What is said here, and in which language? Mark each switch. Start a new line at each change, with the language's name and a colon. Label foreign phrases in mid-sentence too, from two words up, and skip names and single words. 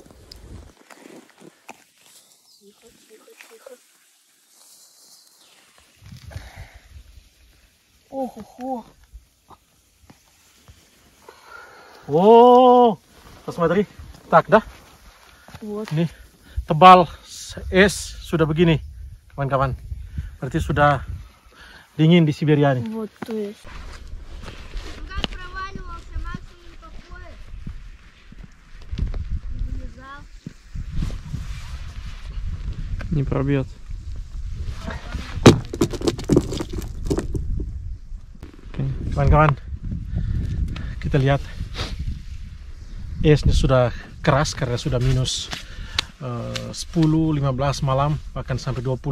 Russian: Тихо, тихо, тихо. Ого-го. О, посмотри. Так, да? Вот.
Indonesian: Ini tebal es sudah begini, kawan-kawan. Berarti sudah dingin di Siberia nih.
Russian: Вот, то есть. Не пробьет.
Indonesian: Kawan-kawan, kita lihat esnya sudah keras karena sudah minus 10, 15 malam, bahkan sampai 20.